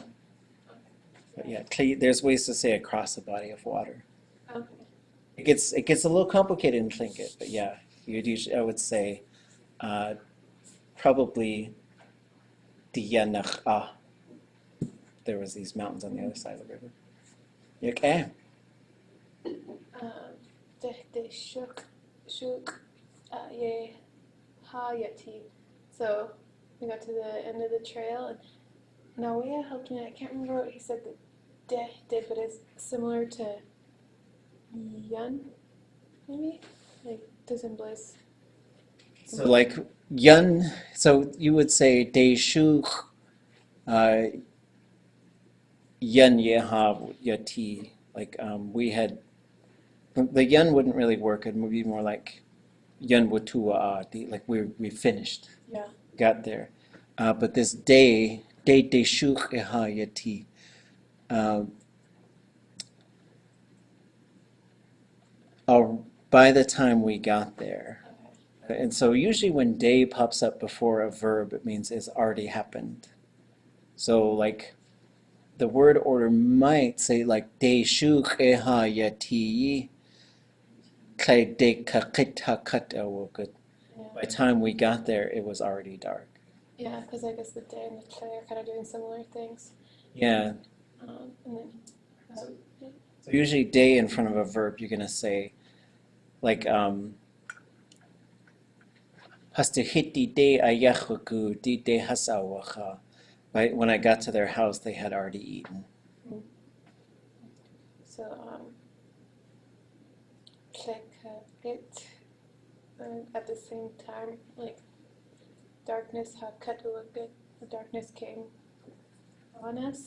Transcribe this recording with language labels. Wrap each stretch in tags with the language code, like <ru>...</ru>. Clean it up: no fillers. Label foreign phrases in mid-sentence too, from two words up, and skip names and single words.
<en>But yeah, there's ways to say across a body of water. Okay. It gets a little complicated in Tlingit, but yeah, I would say probably Diyanach. There was these mountains on the other side of the river. Okay.</en> <tli>De shuk ye ha yati.</tli> <en>So we got to the end of the trail, and Nawea helped me. I can't remember what he said that de did, but it's similar to yun, maybe? Like to symbolize. So like yun, so you would say</en> <tli>de shu yun yeha yati.</tli> <en>Like we had, the yun wouldn't really work. It would be more like</en> <tli>yun wutua,</tli> <en>like we finished. Yeah. Got there. But this</en> <tli>de shu yeha yati.</tli> <en>By the time we got there. And so usually when day pops up before a verb, it means it's already happened. So like the word order might say like</en> <tli>de shu keha yati kle de kakita kata.</tli> <en>By the time we got there, it was already dark. Yeah, because I guess the day and the clay are kind of doing similar things. Yeah. And then. So usually day in front of a verb, you're gonna say like</en> <tli>hastihiti de ayachuku di de hasawacha.</tli> <en>Right? When I got to their house, they had already eaten. So, it at the same time, like darkness had cut to a good, the darkness came on us.</en>